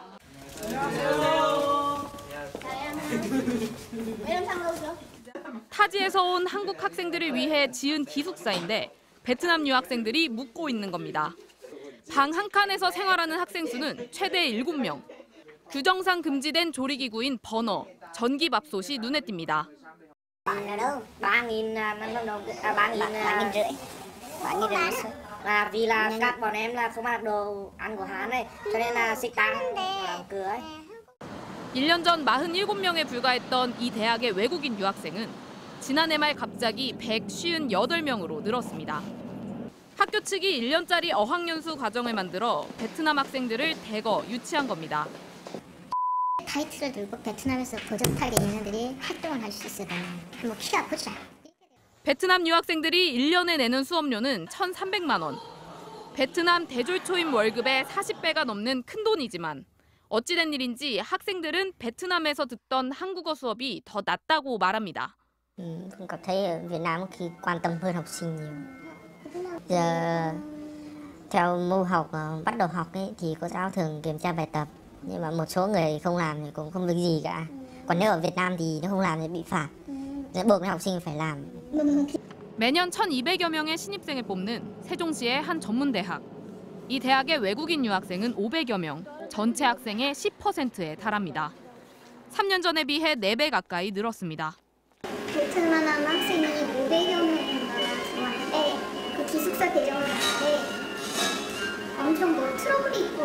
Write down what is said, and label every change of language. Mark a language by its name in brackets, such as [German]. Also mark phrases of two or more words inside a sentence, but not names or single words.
[Korean] 타지에서 온 한국 학생들을 위해 지은 기숙사인데 베트남 유학생들이 묵고 있는 겁니다. 방 한 칸에서 생활하는 학생 수는 최대 7명. 규정상 금지된 조리기구인 버너, 전기밥솥이 눈에 띕니다. [Vietnamese] Là vì là các bọn em là không ăn đồ ăn của Hán này, cho nên là 식당 làm cửa ấy. [Korean] 1년 전 47명에 불과했던 이 대학의 외국인 유학생은 지난해 말 갑자기 158명으로 늘었습니다. 학교 측이 1년짜리 어학연수 과정을 만들어 베트남 학생들을 대거 유치한 겁니다. 타이틀을 들고 베트남에서 고정탈게 얘네들이 활동을 할 수 있어야 한번 키워보자. 베트남 유학생들이 1년에 내는 수업료는 1,300만 원. 베트남 대졸초임 월급의 40배가 넘는 큰돈이지만 어찌된 일인지 학생들은 베트남에서 듣던 한국어 수업이 더 낫다고 말합니다. [Vietnamese] Con cảm thấy ở Việt Nam khi quan tâm hơn học sinh nhiều. Giờ theo môn học bắt đầu học ấy, thì cô giáo thường kiểm tra bài tập, nhưng mà một số người không làm thì cũng không được gì cả. Còn nếu ở Việt Nam thì nếu không làm thì bị phạt. buộc học sinh phải làm. [Korean] 매년 1,200여 명의 신입생을 뽑는 세종시의 한 전문대학. 이 대학의 외국인 유학생은 500여 명, 전체 학생의 10%에 달합니다. 3년 전에 비해 4배 가까이 늘었습니다. 베트남 학생이 500여 명이 들어왔는데 그 기숙사 배정을 하는데 엄청 트러블이 있고.